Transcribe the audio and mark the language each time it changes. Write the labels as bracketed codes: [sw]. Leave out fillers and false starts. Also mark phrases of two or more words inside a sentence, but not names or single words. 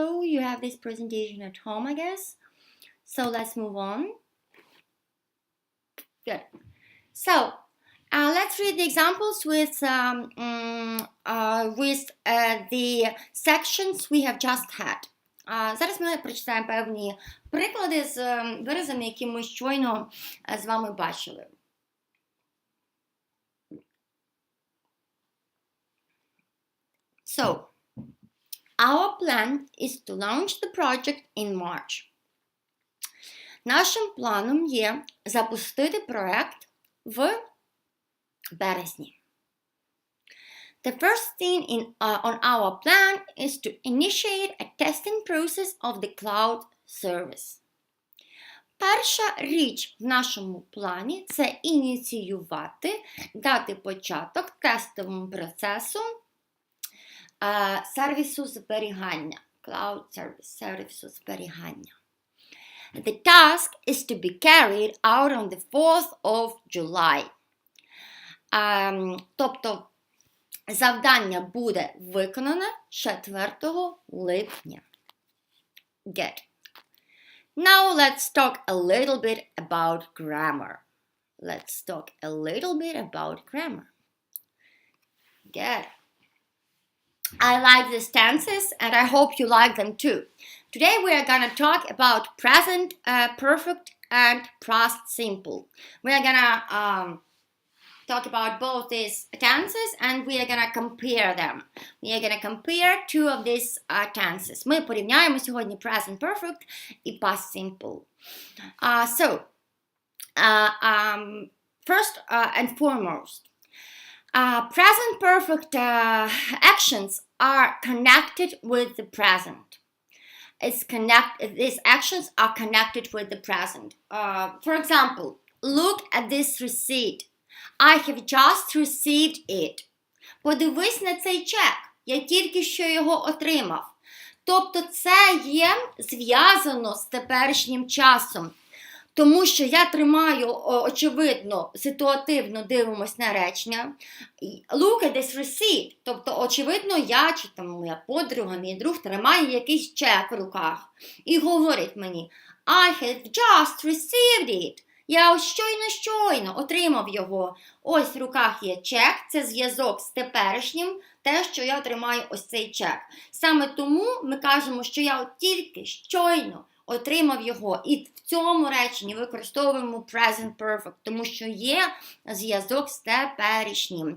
[en] You have this presentation at home, I guess. So, let's move on. Good. So, let's read the examples with the sections we have just had. [uk] Зараз ми прочитаємо певні приклади з виразами, які ми щойно з вами бачили. [en] So, our plan is to launch the project in March. [uk] Нашим планом є запустити проект в березні. [en] The first thing on our plan is to initiate a testing process of the cloud service. [uk] Перша річ в нашому плані – це ініціювати, дати початок тестовому процесу сервісу зберігання, [en] cloud service, [uk] сервісу зберігання. [en] The task is to be carried out on the 4th of July. [uk] Тобто, завдання буде виконане 4 липня. [en] Good. Now let's talk a little bit about grammar. Let's talk a little bit about grammar. Good. I like these tenses and I hope you like them too. Today we are going to talk about present perfect and past simple. We are going to talk about both these tenses and we are going to compare them. We are going to compare two of these tenses. [uk] Ми порівняємо сьогодні [en] present perfect [uk] і [en] past simple. First and foremost, present perfect actions are connected with the present. These actions are connected with the present. For example, look at this receipt. I have just received it. [uk] Подивись на цей чек. Я тільки що його отримав. Тобто це є зв'язано з теперішнім часом. Тому що я тримаю, очевидно, ситуативно дивимось на речення. [en] Look at this receipt. [uk] Тобто, очевидно, я чи там моя подруга, мій друг тримає якийсь чек в руках. І говорить мені, [en] I have just received it. [uk] Я ось щойно отримав його. Ось в руках є чек, це зв'язок з теперішнім, те, що я тримаю ось цей чек. Саме тому ми кажемо, що я от тільки щойно отримав його. І в цьому реченні використовуємо [en] present perfect, [uk] тому що є зв'язок з теперішнім.